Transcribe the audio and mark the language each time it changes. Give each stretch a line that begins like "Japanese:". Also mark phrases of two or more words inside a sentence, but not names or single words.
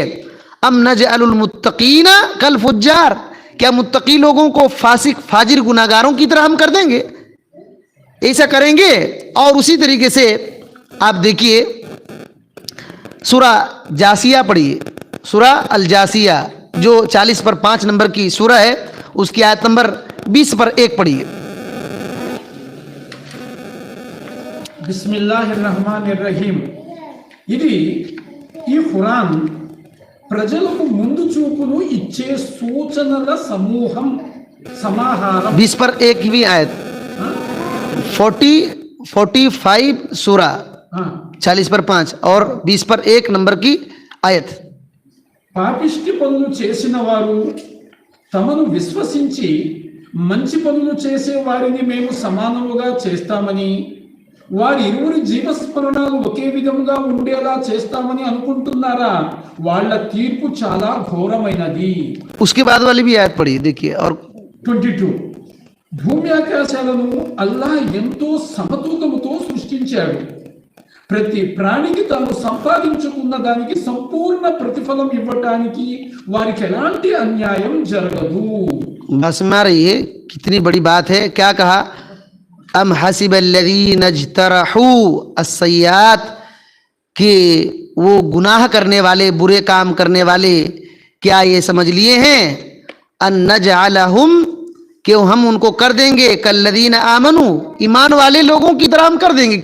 Arabic: أم نجعل المتقين كالفجار,
Hindi: क्या मुत्तकी लोगों को फासिक फाजिर गुनाहगारों की तरह हम कर देंगे? ऐसा करेंगे। और उसी तरीके से आप देखिए, सूरा जासिया पढ़िए, सूरा अल जासिया जो 40 पर 5 नंबर की सूरा है, उसकी आयत नंबर 20 पर 1 पढ़िए।
Telugu: బిస్మిల్లాహిర్రహమానిర్రహీం. ఇది ఈ ఖురాన్ ప్రజలకు ముందు చూపును ఇచ్చే సూచనల సమాహారం.
Hindi: 20 पर 1 की भी आयत, 45 सूरा 40 पर 5 और 20 पर 1 नंबर की आयत।
Telugu: పాపిష్టి పనులు చేసిన వారు తమను విశ్వసించి మంచి పనులు చేసే వారిని మేము సమానముగా చేస్తామని, వారి ఇరువురి జీవస్మరణాలు ఒకే విధంగా ఉండేలా చేస్తామని అనుకుంటున్నారా? వాళ్ళ తీర్పు చాలా ఘోరమైనది.
Hindi: उसके बाद वाली भी आयत पढ़िए, देखिए। और 22,
Telugu: భూమి ఆకాశాలను అల్లాహ్ ఎంతో సమతూకముతో సృష్టించాడు. ప్రతి ప్రాణికి తాను సంపాదించుకున్న దానికి సంపూర్ణ ప్రతిఫలం ఇవ్వటానికి వారికి ఎలాంటి అన్యాయం జరగదు.
Hindi: बस में आ रही है, कितनी बड़ी बात है। क्या कहा?
Arabic: أم حسب الذين اجترحوا السيئات,
Hindi: कि वो गुनाह करने वाले, बुरे काम करने वाले क्या ये समझ लिए हैं
Arabic: أن نجعلهم,
Hindi: कि हम उनको कर देंगे
Arabic: كالذين آمنوا,
Hindi: ईमान वाले लोगों की तरह हम कर देंगे।